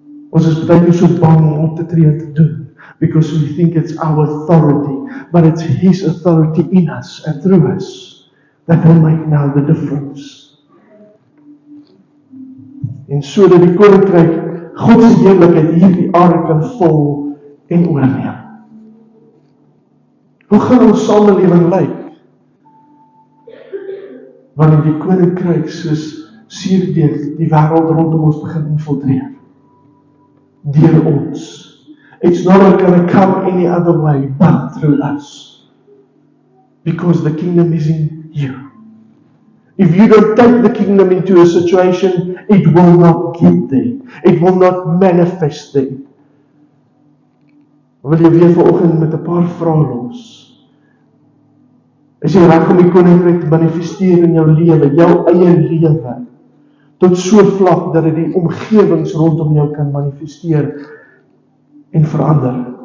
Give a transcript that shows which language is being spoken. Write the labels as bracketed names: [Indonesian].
[Afrikaans] Ons is baie keer so bang om op te tree en te doen, [English] because we think it's our authority, but it's his authority in us and through us that will make now the difference. [Afrikaans] En sodat die koninkryk God se heerlikheid hierdie aarde kan vul en oorneem. Hoe gaan ons samelewing lyk? Wanneer die koninkryk soos suurdeeg die wêreld rondom ons begin infiltreer. Deur ons. [English] It's not going to come any other way but through us. Because the kingdom is in you. If you don't take the kingdom into a situation, it will not get there. It will not manifest there. [Afrikaans] Wil jy weer vanoggend met 'n paar vrae los? Is jy reg om die koninkryk te manifesteer in jou lewe, jou eie lewe, tot so vlak dat dit die omgewings rondom jou kan manifesteer en verander?